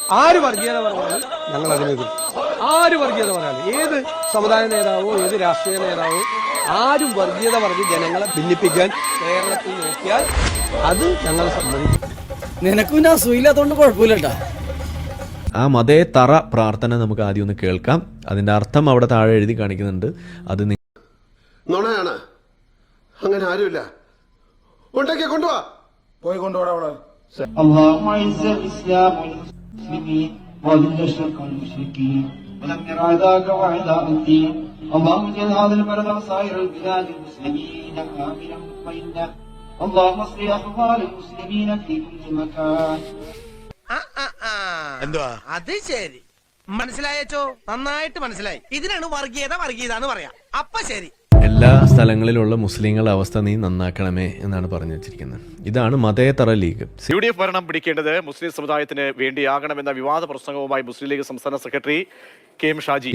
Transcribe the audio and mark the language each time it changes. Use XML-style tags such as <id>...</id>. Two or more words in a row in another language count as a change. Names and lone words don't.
<ml>ആര് വർഗീയത പറഞ്ഞാലും ഞങ്ങൾ അതിനെ എതിർക്കും. ആര് വർഗീയത പറഞ്ഞാലും, ഏത് സമുദായ നേതാവോ ഏത് രാഷ്ട്രീയ നേതാവോ ആരും വർഗീയത പറഞ്ഞ് ജനങ്ങളെ ഭിന്നിപ്പിക്കാൻ കേരളത്തിൽ നോക്കിയാൽ അത് ഞങ്ങളെ സമ്മതിക്കും. നിനക്ക് പിന്നെ അസുഖമില്ലാത്തതുകൊണ്ട് കുഴപ്പമില്ലട്ടാ. ആ മതേതര പ്രാർത്ഥന നമുക്ക് ആദ്യം ഒന്ന് കേൾക്കാം. അതിന്റെ അർത്ഥം അവിടെ താഴെ എഴുതി കാണിക്കുന്നുണ്ട്. അത് നുണയാണ്, അങ്ങനെ ആരുമില്ല. ഉണ്ടാക്കിയ കൊണ്ടുപോവാ, പോയി കൊണ്ടുപോടാ.</ml> <ar>اللهم اعز الاسلام والمسلمين واذل الشرك والمشركين ودمر اعداءك واعداء الدين. اللهم اجعل هذا البلد وسائر البلاد المسلمين امنا مطمئنا. اللهم اصلح احوال المسلمين في كل مكان.</ar> <ml>അത് ശരി, മനസ്സിലായോ? നന്നായിട്ട് മനസ്സിലായി. ഇതിനാണ് വർഗീയത വർഗീയത എന്ന് പറയാം. അപ്പൊ ശരി. എല്ലാ സ്ഥലങ്ങളിലുള്ള മുസ്ലിങ്ങളുടെ അവസ്ഥ നീ നന്നാക്കണമേ എന്നാണ് പറഞ്ഞു വെച്ചിരിക്കുന്നത്. ഇതാണ് മതേതര ലീഗ്. UDF ഭരണം പിടിക്കേണ്ടത് മുസ്ലിം സമുദായത്തിന് വേണ്ടിയാകണമെന്ന വിവാദ പ്രസംഗവുമായി മുസ്ലിം ലീഗ് സംസ്ഥാന സെക്രട്ടറി KM ഷാജി.</ml>